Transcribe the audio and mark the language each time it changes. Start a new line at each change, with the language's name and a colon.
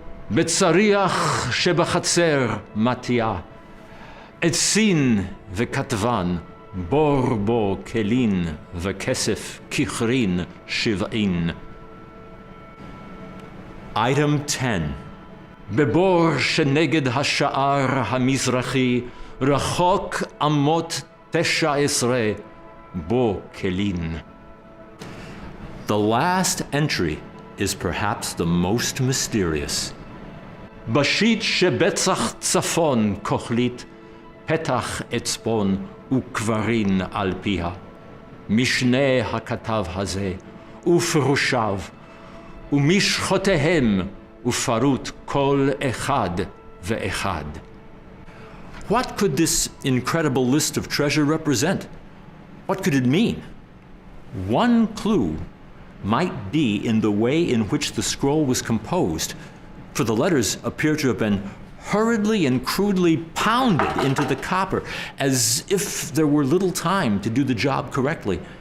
Hebrew: בצריח שבחצר מתיה, עצין וכתבן, בור בו כלין וכסף ככרין שבעין.
English: Item 10.
Hebrew: בבור שנגד השער המזרחי, רחוק אמות 19, בו כלין.
English: The last entry is perhaps the most mysterious.
Hebrew: בשיט שבצח צפון כוחלית, פתח אצפון וקברין על פיה. משנה הכתב הזה, ופירושיו, ומשחותיהם, ופרוט כל אחד ואחד.
English: What could this incredible list of treasure represent? What could it mean? One clue might be in the way in which the scroll was composed, for the letters appear to have been hurriedly and crudely pounded into the copper, as if there were little time to do the job correctly.